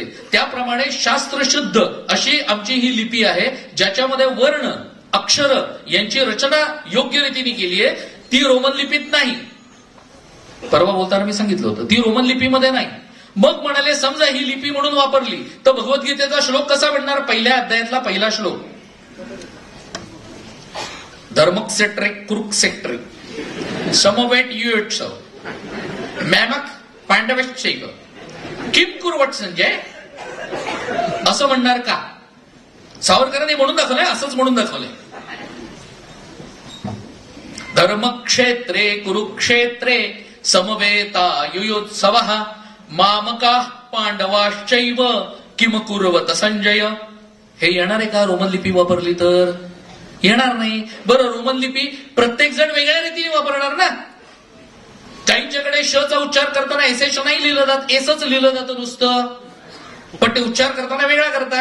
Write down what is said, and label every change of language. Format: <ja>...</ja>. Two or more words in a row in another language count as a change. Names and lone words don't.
<mr>त्याप्रमाणे शास्त्रशुद्ध अशी आमची ही लिपी आहे ज्याच्यामध्ये वर्ण अक्षर यांची रचना योग्य रीतीने केली आहे. ती रोमन लिपीत नाही. परवा बोलताना मी सांगितलं होतं ती रोमन लिपीमध्ये नाही. मग म्हणाले समजा ही लिपी म्हणून वापरली तर भगवद्गीतेचा श्लोक कसा बनणार. पहिल्या अध्यायातला पहिला श्लोक,</mr> <sa>धर्मक्षेत्रे कुरुक्षेत्रे समवेट युत्सव मॅमक पांडवश्चैव किम कुर्वट संजय,</sa> <mr>असं म्हणणार का. सावरकरांनी म्हणून दाखवलंय, असंच म्हणून दाखवलंय.</mr> <sa>धर्मक्षेत्रे कुरुक्षेत्रे समवेता युयोत्सवः मामका पांडवाश्चैव किम कुर्वत संजय.</sa> <mr>हे येणार आहे का रोमन लिपी वापरली तर. येणार नाही. बरं रोमन लिपी प्रत्येक जण वेगळ्या रीतीने वापरणार ना. काहींच्याकडे शचा उच्चार करताना एस नाही लिहिलं जात, एसच लिहिलं जातं नुसतं, पण ते उच्चार करताना वेगळा करतात.</mr>